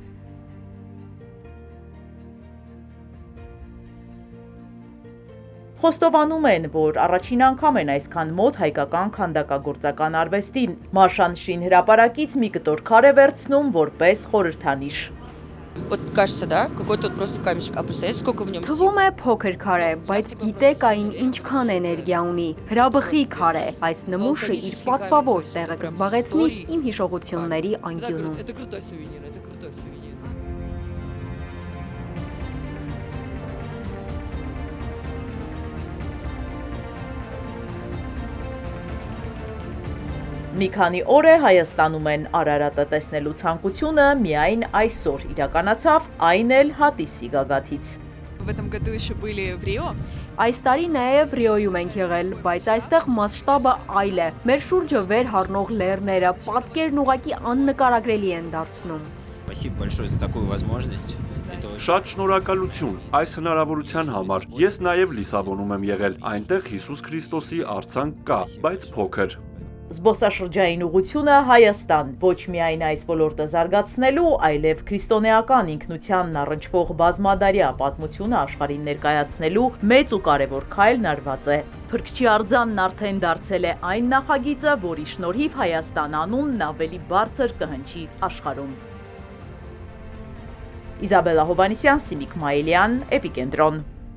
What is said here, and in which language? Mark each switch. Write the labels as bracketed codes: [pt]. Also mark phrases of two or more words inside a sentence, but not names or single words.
[hy] Խոստովանում են, որ առաջին անգամ են այսքան մոտ հայկական քանդակագործական արվեստին։ Մաշան շինհրապարակից մի կտոր քար է վերցնում որպես խորհրդանիշ։ [ru] Вот кажется, да, какой-то вот просто камешек, а представляете, сколько в нем сил? [hy] Թվում է փոքր քար է, բայց գիտեք այն ինչքան էներգիա ունի, հրաբխի քար է, այս նմուշը իր պատվավոր տեղը կզբաղեցնի իմ հիշողությունների անկյունում։ [ru] Это крутой сувенир, это крутой сувенир. [hy] Մի քանի օր է Հայաստանում են Արարատը տեսնելու ցանկությունը միայն այսօր իրականացավ, այն էլ Հատիսի գագաթից։ [ru] В этом году еще были в Рио. [hy] Այս տարի նաև Ռիոյում ենք եղել, բայց այստեղ մասշտաբը այլ է։ Մեր շուրջը վեր հառնող լեռները, պատկերն ուղղակի աննկարագրելի են դարձնում։ [ru] Спасибо большое за такую возможность. [hy] Շատ շնորհակալություն այս հնարավորության համար։ Ես նաև Լիսաբոնում եմ եղել, այնտեղ Հիսուս Քրիստոսի արձան կա, բայց փոքր։ Զբոսաշրջային ուղղությունը Հայաստան ոչ միայն այս ոլորտը զարգացնելու, այլև քրիստոնեական ինքնությանն առնչվող բազմադարյա պատմությունը աշխարհին ներկայացնելու մեծ ու կարևոր քայլն արված է։ Փրկչի արձանն արդեն դարձել է այն նախագիծը, որի շնորհիվ Հայաստան անունն ավելի բարձր կհնչի աշխարհում։ Իզաբելլա Հովհաննիսյան, Սիմիկ Մայիլյան, Էպիկենտրոն։